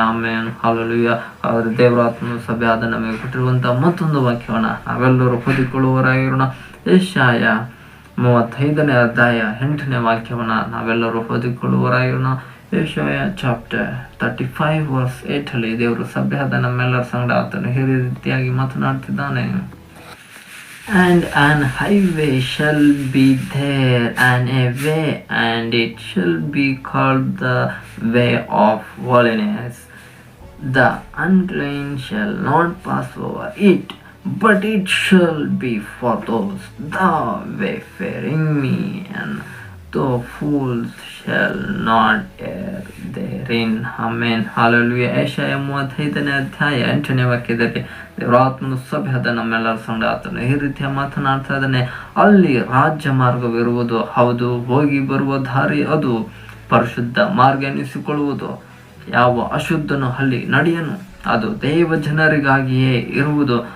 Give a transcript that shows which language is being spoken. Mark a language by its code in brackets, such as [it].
[kn] ಆಮೇಲೆ ಹಾಲೆಲೂಯಾ. ಆದರೆ ದೇವರ ಆತ್ಮ ಸಭೆಯಾದ ನಮಗೆ ಕೊಟ್ಟಿರುವಂಥ ಮತ್ತೊಂದು ವಾಕ್ಯವನ್ನು ನಾವೆಲ್ಲರೂ ಹೊಂದಿಕೊಳ್ಳುವವರಾಗಿರೋಣ. ಯೆಶಾಯ 35ನೇ ಅಧ್ಯಾಯ 8ನೇ ವಾಕ್ಯವನ್ನು ನಾವೆಲ್ಲರೂ ಓದಿಕೊಳ್ಳುವರಾಗಿರೋಣ. [en] ಯೆಶಾಯ chapter 35 verse 8 [kn] ದೇವರು ಸಭೆಯಾದ ನಮ್ಮೆಲ್ಲರ ಸಂಗಡ ಆತನು ಈ ರೀತಿಯಾಗಿ ಮಾತನಾಡ್ತಿದ್ದಾನೆ. [en] And an highway shall be there, and a way, and it shall be called the way of holiness. The unclean shall not pass over it, but it shall be for those that wayfaring me, and the fools shall not err therein. Amen. Hallelujah. [kn] ಯೆಶಾಯ 35ನೇ ಅಧ್ಯಾಯ 8ನೇ ವಾಕ್ಯದಲ್ಲಿ ದೇವರಾತ್ಮನು ಸಭೆಯಾದ ನಮ್ಮೆಲ್ಲರ ಸಂಗಡ ಆತನು ಈ ರೀತಿಯ ಮಾತನಾಡ್ತಾ ಇದ್ದಾನೆ. ಅಲ್ಲಿ ರಾಜ್ಯ ಮಾರ್ಗವಿರುವುದು, ಹೌದು, ಹೋಗಿ ಬರುವ ದಾರಿ ಅದು ಪರಿಶುದ್ಧ ಮಾರ್ಗ ಎನಿಸಿಕೊಳ್ಳುವುದು. ಯಾವ ಅಶುದ್ಧನು ಅಲ್ಲಿ ನಡೆಯನು, ಅದು ದೇವ ಜನರಿಗಾಗಿಯೇ ಇರುವುದು.